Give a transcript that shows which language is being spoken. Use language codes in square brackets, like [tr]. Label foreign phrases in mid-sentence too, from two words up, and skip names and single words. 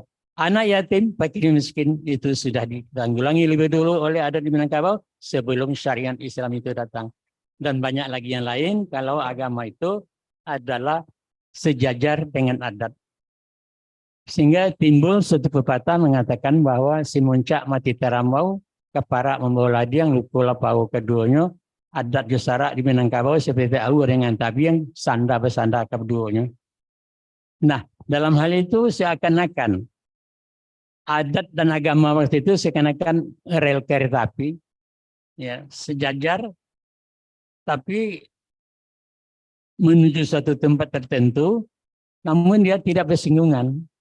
[id] Anak yatim, fakir miskin itu sudah ditanggulangi lebih dulu oleh adat di Minangkabau sebelum syariat Islam itu datang. Dan banyak lagi yang lain kalau agama itu adalah sejajar dengan adat. Sehingga timbul suatu pepatah mengatakan bahwa [min] si muncak mati terambau, keparak membawa ladiang, lukula pau keduanya, adat jusara di Minangkabau seperti au dengan tabiang, sanda bersanda keduanya. [id] Nah, dalam hal itu seakan-akan adat dan agama waktu itu seakan-akan rel kereta api, ya, sejajar, tapi menuju suatu tempat tertentu, namun dia tidak bersinggungan.